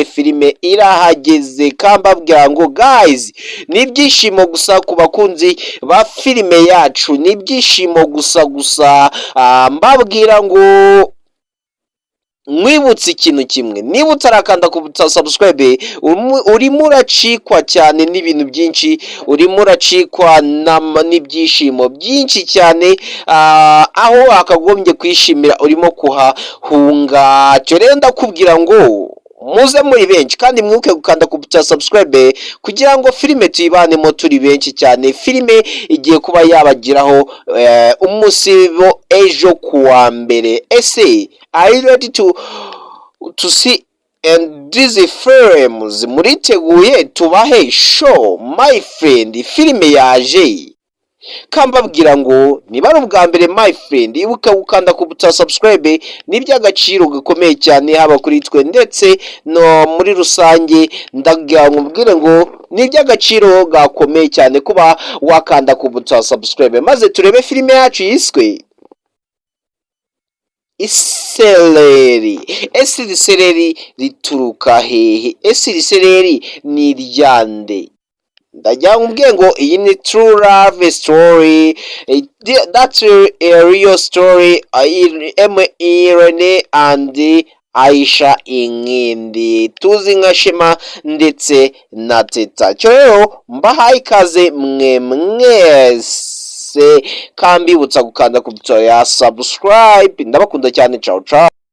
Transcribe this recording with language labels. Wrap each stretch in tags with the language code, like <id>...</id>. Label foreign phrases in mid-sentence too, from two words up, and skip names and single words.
<rw>Filime irahageze kambabwira ngo guys, ni ibyishimo gusa ku bakunzi ba filime yacu, ni ibyishimo gusa mbabwira ngo mwibutse ikintu kimwe, niba utarakanda ku subscribe urimo uracikwa cyane n'ibintu byinshi, urimo uracikwa n'ibyishimo byinshi cyane, aho wakagombye kwishimira urimo kuhahunga. Cyo rero ndakubwira ngo muze muri benshi kandi mwibuke gukanda ku subscribe kugira ngo filime tuyibanemo turi benshi cyane. Filime igiye kuba yabagiraho umusibo ejo kuwa mbere.</rw> <en>Ese are you ready to see and these films?</en> <rw>Muriteguye tubahe</rw> <en>show my friend?</en> <rw>Filime yaje kambabwira ngo niba ari ubwa mbere</rw> <en>my friend,</en> <rw>ibuka gukanda ku subscribe. Ni by'agaciro gakomeye cyane haba kuri twe ndetse no muri rusange. Ndagira ngo mbwire ngo ni by'agaciro gakomeye cyane kuba wakanda ku subscribe, maze turebe filime yacu yiswe Isereri. Ese Isereri rituruka hehe? Ese Isereri ni ryande? Ndagira ngo ngo iyi ni</rw> <en>true love story. That's a real story. Irene and Aisha Inkindi,</en> <rw>tuzi nka Shema ndetse na Teta. Cyo rero mbahaye ikaze mwe mwese, kambibutsa gukanda ku subscribe. Ndabakunda cyane.</rw> <it>Ciao ciao.</it>